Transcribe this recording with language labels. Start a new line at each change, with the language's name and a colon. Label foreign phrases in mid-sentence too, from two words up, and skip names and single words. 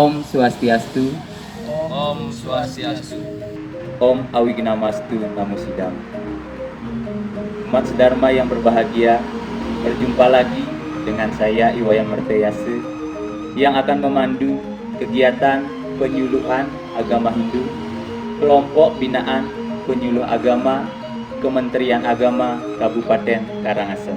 Sanskrit: Swastiastu. Om Swastiastu. Om Awignamastu Namo Sidam.
Indonesian: Umat sedharma yang berbahagia, berjumpa lagi dengan saya Iwayan Merteyase yang akan memandu kegiatan penyuluhan agama Hindu, kelompok binaan penyuluh agama Kementerian Agama Kabupaten Karangasem.